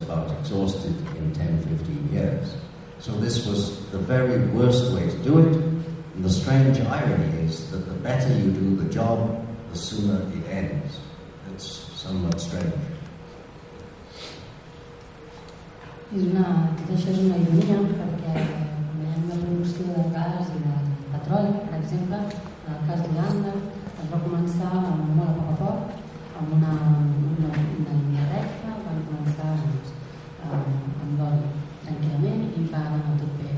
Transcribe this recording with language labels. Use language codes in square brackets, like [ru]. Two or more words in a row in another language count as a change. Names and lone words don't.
[en] about exhausted in 10-15 years. So this was the very worst way to do it, and the strange irony is that the better you do the job, the sooner it ends. It's somewhat strange. [ca] Tot això és una ironia perquè quan veiem la producció de gas i de petroli, per exemple, en el cas d'Holanda es va començar molt a poc amb una línia recta, van començar amb l'oli tranquil·lament i va anar tot bé.